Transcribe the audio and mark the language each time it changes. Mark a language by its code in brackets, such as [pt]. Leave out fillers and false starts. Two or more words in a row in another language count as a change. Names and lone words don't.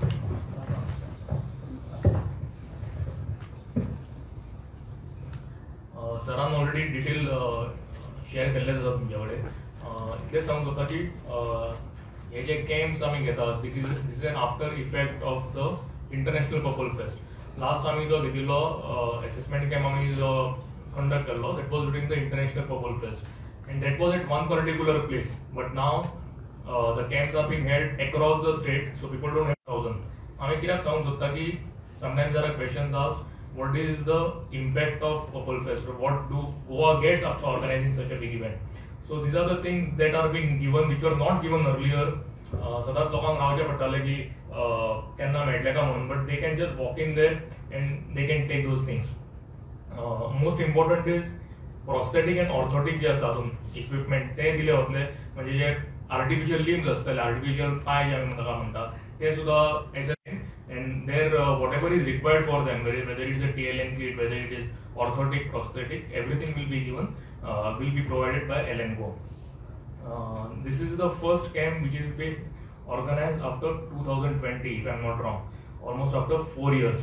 [kok] सरान ऑलरेडी डिटेल शेअर केल्ले आसा तुमचे कडेन. इतलें सांगूंक सोदता की हे जे कॅम्प्स आमी घेतात [en] this is an after effect of the International Purple Fest. [kok] लास्ट आमी जो घेतिल्लो असेसमेंट कॅम्प आमी जो कंडक्ट केल्लो [en] that was during the International Purple Fest and that was at one particular place. but now the camps are being held across the state, so people don't have thousand. [kok] आमी कित्याक सांगूंक सोदता की [en] sometimes there are questions asked what is the impact of Purple Fest or what do Goa gets after organizing such a big event. So these are the things that are being given which were not given earlier. [kok] सदांच लोकांक रावचे पडटाले की केन्ना मेळटले का म्हणून, [en] but they can just walk in there and they can take those things. most important is prosthetic and orthotic [kok] जे आसा इक्विपमेंट ते दिले वतले. म्हणजे जे आर्टिफिशियल लिम्स आसतले, आर्टिफिशियल पाय जे आमी ताका म्हणटात ते सुद्दां [en] एज and there whatever is required for them, whether it is a TLM kit, whether it is orthotic, prosthetic, everything will be given, will be provided by Elenco. This is the first camp which is being organized after 2020, if I am not wrong, almost after 4 years.